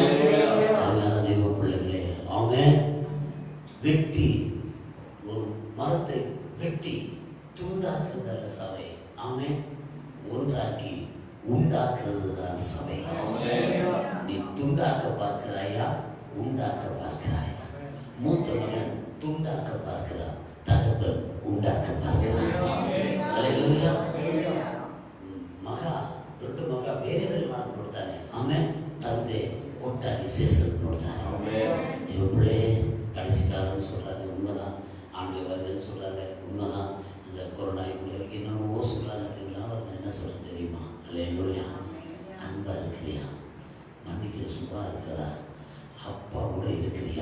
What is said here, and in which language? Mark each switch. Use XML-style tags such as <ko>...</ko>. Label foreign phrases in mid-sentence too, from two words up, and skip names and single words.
<ta>அருமையான தெய்வ பிள்ளைகளே, அவங்க வெட்டி ஒரு மரத்தை வெட்டி துண்டாக்குறது அல்ல சபை, அவங்க ஒன்றாக்கி உண்டாக்குறது தான் சபை. நீ துண்டாக்க பார்க்கிறாயா, உண்டாக்க பார்க்கிறாயா? மூத்த மகன் துண்டாக்க பார்க்கிறான், தகப்பன் உண்டாக்க பார்க்கிறான். அல்லேலூயா.</ta> <kn>ಮಗ ದೊಡ್ಡ ಮಗ ಬೇರೆ ಬೇರೆ ಮಾಡಿ ನೋಡ್ತಾನೆ, ಆಮೇಲೆ ತಂದೆ ಒಟ್ಟಾಗಿ ಸೇರಿಸೋದು ನೋಡ್ತಾನೆ.</kn> <ta>இவங்களே கடைசி காலம்னு சொல்கிறாங்க, உண்மைதான். ஆண்டவர்கள் சொல்கிறாங்க, உண்மைதான். இந்த கொரோனா இப்படி என்னென்னவோ சொல்கிறாங்க, இதெல்லாம் அவர் என்ன சொல்கிறது தெரியுமா? அல்லேலூயா. அன்பாக இருக்கிறியா, மன்னிக்கிற சும்மா இருக்கிறதா, அப்பாவோட இருக்கிறியா?</ta>